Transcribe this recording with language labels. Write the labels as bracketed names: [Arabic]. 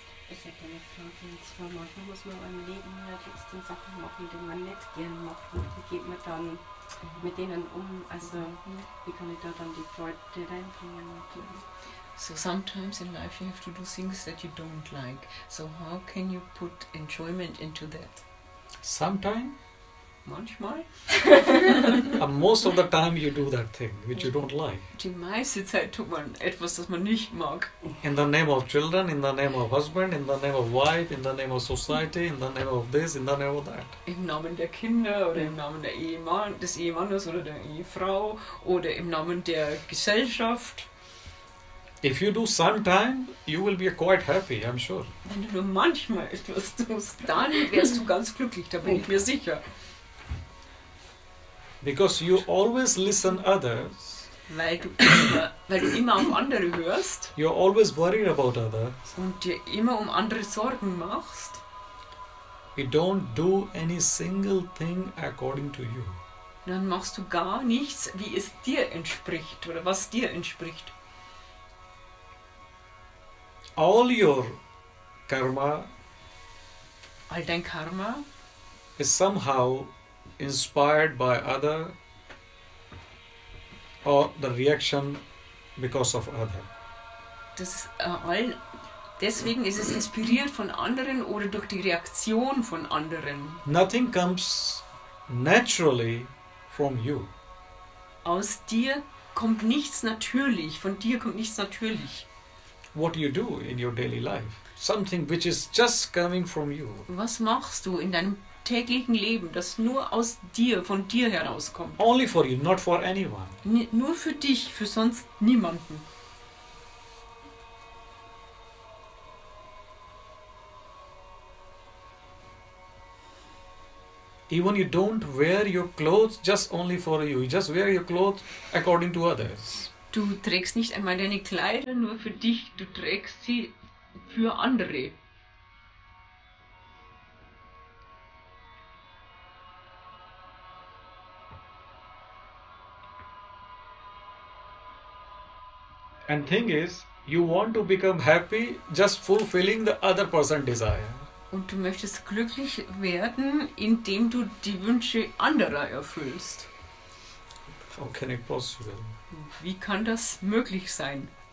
[German] Ich hätte eine Frage, und zwar manchmal muss man beim Leben halt jetzt den Sachen machen, die man nicht gern macht. Und die geht man dann mit denen also wie kann ich da dann die Freude reinbringen? [English] So sometimes in life you have to do things that you don't like. So how can you put enjoyment into that? Sometime, [German] Manchmal. [English] most of the time you do that thing which you don't like. [German] Die meiste Zeit tut man etwas, das man nicht mag. [English] In the name of children, in the name of husband, in the name of wife, in the name of society, in the name of this, in the name of that. [German] Im Namen der Kinder oder im Namen der des Ehemannes oder der Ehefrau oder im Namen der Gesellschaft. [English] If you do sometime, you will be quite happy, I'm sure. [German] Wenn du nur manchmal etwas tust, dann wärst du ganz glücklich, da bin ich mir sicher. [English] Because you always listen others. [German] Weil du immer auf andere hörst [English] You're always worried about others. [German] und dir immer um andere Sorgen machst. [English] You don't do any single thing according to you. [German] Dann machst du gar nichts, wie es dir entspricht oder was dir entspricht. [English] All your karma [German] All dein Karma [English] is somehow inspired by other or the reaction because of other. [German] das ist deswegen ist es inspiriert von anderen oder durch die Reaktion von anderen. [English] Nothing comes naturally from you. [German] Aus dir kommt nichts natürlich, von dir kommt nichts natürlich. [English] What you do in your daily life, something which is just coming from you. [German] Was machst du in deinem täglichen Leben, das nur aus dir, von dir herauskommt? [English] Only for you, not for anyone. [German] Nur für dich, für sonst niemanden. [English] Even you don't wear your clothes just only for you. You just wear your clothes according to others. [German] Du trägst nicht einmal deine Kleider nur für dich, du trägst sie für andere. [English] And thing is, you want to become happy just fulfilling the other person's desire. [German] Und du möchtest glücklich werden, indem du die Wünsche anderer erfüllst. [English] How can it possible? [German] Wie kann das möglich sein?